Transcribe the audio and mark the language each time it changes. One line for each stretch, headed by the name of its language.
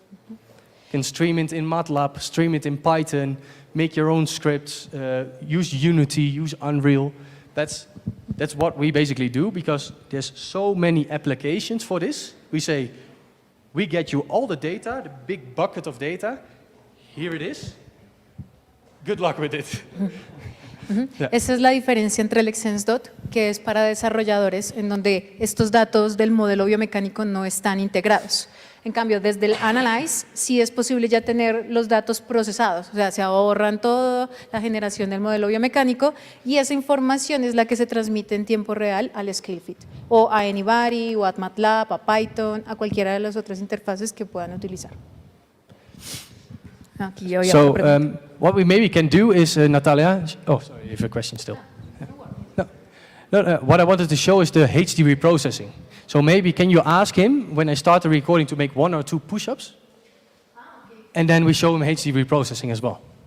English: You can stream it in MATLAB, stream it in Python, make your own scripts, use Unity, use Unreal. That's what we basically do, because there's so many applications for this. We say, we get you all the data, the big bucket of data. Here it is. Good luck with it. Yeah.
Spanish: Esa es la diferencia entre el Extend2, que es para desarrolladores, en donde estos datos del modelo biomecánico no están integrados. En cambio, desde el Analyze sí es posible ya tener los datos procesados, o sea, se ahorran toda la generación del modelo biomecánico y esa información es la que se transmite en tiempo real al ScaleFit, o a Anybody, o a MATLAB, a Python, a cualquiera de las otras interfaces que puedan utilizar. Aquí yo
English: So what we maybe can do is, Natalia, oh, sorry, you have a question still. No, what I wanted to show is the HD reprocessing. So maybe can you ask him, when I start the recording, to make 1 or 2 push-ups? Okay. And then we show him HD reprocessing as well.